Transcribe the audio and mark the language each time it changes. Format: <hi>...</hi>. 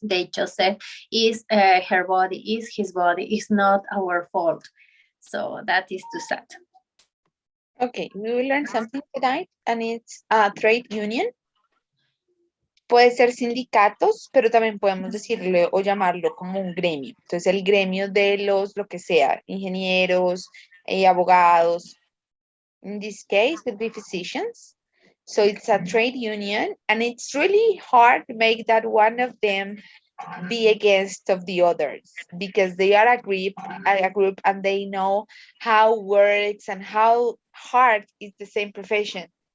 <en>They just said is her body, is his body, is not our fault. So that is too sad. Okay, we will learn something tonight, and it's a trade union.</en> <es>Puede ser sindicatos, pero también podemos decirle o llamarlo como un gremio. Entonces, el gremio de los, lo que sea, ingenieros, abogados.</es> <en>In this case, would be physicians. So it's a trade union, and it's really hard to make that one of them be against of the others, because they are a group and they know how works and how hard is the same profession.</en>